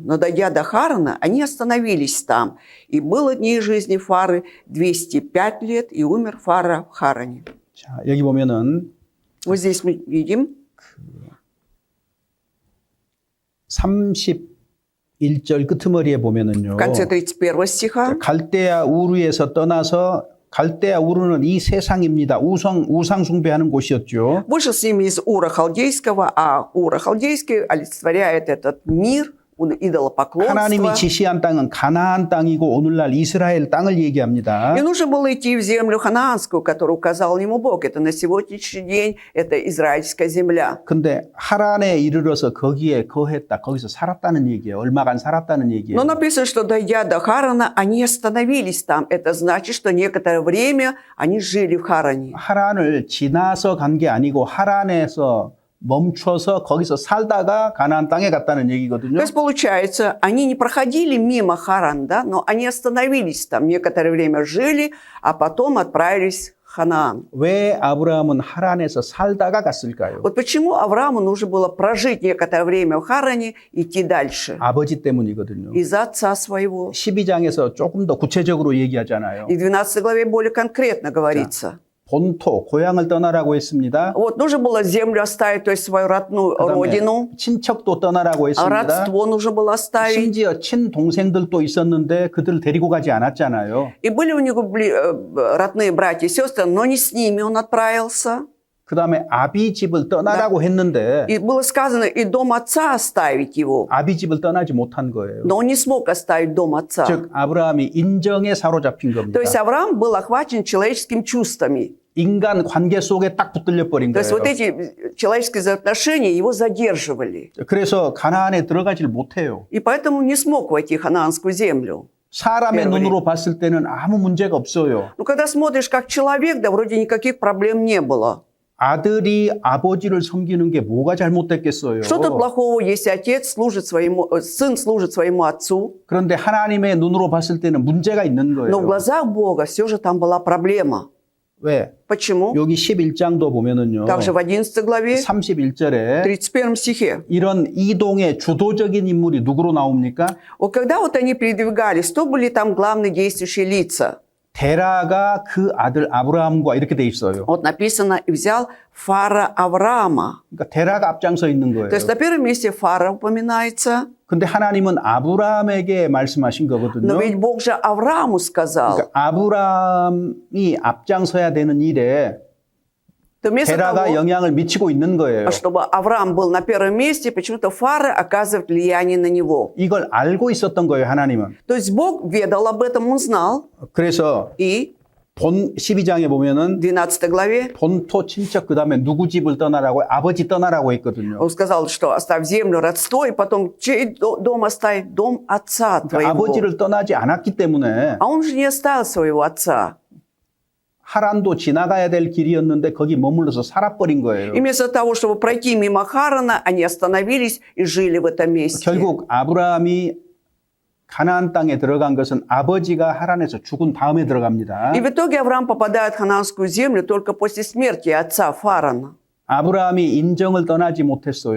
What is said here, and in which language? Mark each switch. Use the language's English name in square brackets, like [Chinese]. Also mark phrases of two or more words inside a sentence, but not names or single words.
[Russian] Но, дойдя до Харана, они остановились там. И было дней жизни Фары 205 лет, и умер Фара в Харане». [Korean] 자, 여기 보면은 [Russian] Вот здесь мы видим [Korean] 31절 끄트머리에 보면은요. [Russian] в конце 31 стиха. [Korean] 갈대아 우르에서 떠나서 갈대아 우르는 이 세상입니다. 우상 숭배하는 곳이었죠. [Russian] Вышел с ними из Ура Халдейского, а Ура Халдейский олицетворяет этот мир, идолопоклонство. [Korean] 하나님이 지시한 땅은 가나안 땅이고 오늘날 이스라엘 땅을 얘기합니다. [Russian] И нужно было идти в землю ханаанскую, которую указал ему Бог. Это на сегодняшний день, это израильская земля. [Korean] 근데 하란에 이르러서 거기에 거했다. 거기서 살았다는 얘기예요. 얼마간 살았다는 얘기예요. [Russian] Но написано, что дойдя до Харана, они остановились там. Это значит, что некоторое время они жили в Харане. [Korean] 하란을 지나서 간 게 아니고 하란에서 멈춰서 거기서 살다가 가나안 땅에 갔다는 얘기거든요. [Russian] То есть, получается, они не проходили мимо Харан, да, но они остановились там, некоторое время жили, а потом отправились в Ханаан. [Korean] 왜 아브라함은 하란에서 살다가 갔을까요? [Russian] Вот почему Аврааму нужно было прожить некоторое время в Харане и идти дальше? [Korean] 아버지 때문이거든요. [Russian] Из-за отца своего. [Korean] 12장에서 조금 더 구체적으로 얘기하잖아요. [Russian] И в 12 главе более конкретно говорится. [Korean] 본토, 고향을 떠나라고 했습니다. [Russian] Вот нужно было землю оставить, то есть свою родную родину. [Korean] 친척도 떠나라고 했습니다. [Russian] Родство нужно было оставить. [Korean] 심지어 친동생들도 있었는데 그들을 데리고 가지 않았잖아요. [Russian] И были у него родные братья и сестры, но не с ними он отправился. [Korean] 그 다음에 아비 집을 떠나라고 했는데 [Russian] И было сказано, и дом отца оставить его. [Korean] 아비 집을 떠나지 못한 거예요. [Russian] Но он не смог оставить дом отца. [Korean] 즉 아브라함이 인정에 사로잡힌 겁니다. [Russian] То есть Авраам был охвачен человеческими чувствами. [Korean] 인간 관계 속에 딱 붙들려 버린 [Russian] То есть вот [Korean] 거예요. [Russian] эти человеческие взаимоотношения его задерживали. [Korean] 그래서 가나안에 들어가질 못해요. [Russian] И поэтому не смог войти в ханаанскую землю. [Korean] 사람의 [Russian] первый. [Korean] 눈으로 봤을 때는 아무 문제가 없어요. [Russian] Но когда смотришь как человек, да вроде никаких проблем не было. [Korean] 아들이 아버지를 섬기는 게 뭐가 잘못됐겠어요. [Russian] Что тут плохого, если отец служит своему, сын служит своему отцу? [Korean] 그런데 하나님의 눈으로 봤을 때는 문제가 있는 [Russian] Но в [Korean] 거예요. [Russian] глазах Бога все же там была проблема. [Korean] 왜? [Russian] Почему? [Korean] 여기 11장도 보면은요. [Russian] Также в 11 главе, [Korean] 31절에 [Russian] 31 стихе. [Korean] 이런 이동의 주도적인 인물이 누구로 나옵니까? [Russian] Вот когда вот они передвигались, кто были там главные действующие лица? [Korean] 데라가 그 아들 아브라함과 이렇게 돼 있어요. [Russian] Вот написано, и взял Фара Авраама. [Korean] 그러니까 데라가 앞장서 있는 거예요. [Russian] То есть на первом месте Фара упоминается, [Korean] 근데 하나님은 아브라함에게 말씀하신 [Russian] но [Korean] 거거든요. [Russian] ведь Бог же Аврааму сказал. [Korean] 그러니까 아브라함이 앞장서야 되는 일에 [Russian] То вместо [Korean] 데라가 [Russian] того, [Korean] 영향을 미치고 있는 거예요. [Russian] чтобы Авраам был на первом месте, почему-то Фара оказывает влияние на него. [Korean] 이걸 알고 있었던 거예요, 하나님은. [Russian] То есть Бог ведал об этом, он знал. [Korean] 그래서 [Russian] И [Korean] 본 12장에 보면은 [Russian] в 12 главе [Korean] 본토 친척 그다음에 누구 집을 떠나라고 아버지 떠나라고 했거든요. [Russian] он сказал, что оставь землю, родство, и потом чей дом оставь? Дом отца [Korean] 그러니까 [Russian] твоего. [Korean] 아버지를 떠나지 않았기 때문에 [Russian] А он же не оставил своего отца. [Korean] 하란도 지나가야 될 길이었는데 거기 머물러서 살아버린 거예요. [Russian] И вместо того, чтобы пройти мимо Харана, они остановились и жили в этом месте. [Korean] 결국 아브라함이 가나안 땅에 들어간 것은 아버지가 하란에서 죽은 다음에 들어갑니다. [Russian] И в итоге Авраам попадает в ханаанскую землю только после смерти отца Фарана. [Korean] 아브라함이 인정을 떠나지 못했어요.